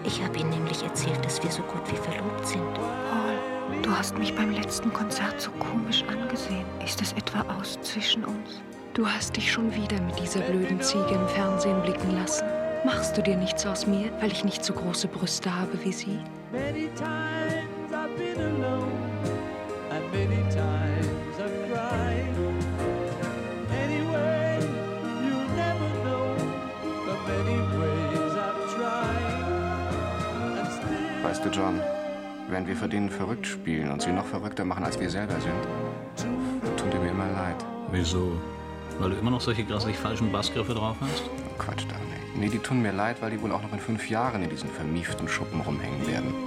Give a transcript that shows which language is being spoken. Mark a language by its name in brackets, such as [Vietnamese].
[German] Ich habe ihnen nämlich erzählt, dass wir so gut wie verlobt sind. Du hast mich beim letzten Konzert so komisch angesehen. Ist es etwa aus zwischen uns? Du hast dich schon wieder mit dieser blöden Ziege im Fernsehen blicken lassen. Machst du dir nichts aus mir, weil ich nicht so große Brüste habe wie sie? [English] Many times I've been alone, and many times I've cried. Anyway, you'll never know the many ways I've tried. And still, [German] weißt du, John? Wenn wir vor denen verrückt spielen und sie noch verrückter machen, als wir selber sind, tun die mir immer leid. Wieso? Weil du immer noch solche grässlich falschen Bassgriffe drauf hast? Quatsch da nicht. Nee, die tun mir leid, weil die wohl auch noch in 5 Jahren in diesen vermieften Schuppen rumhängen werden.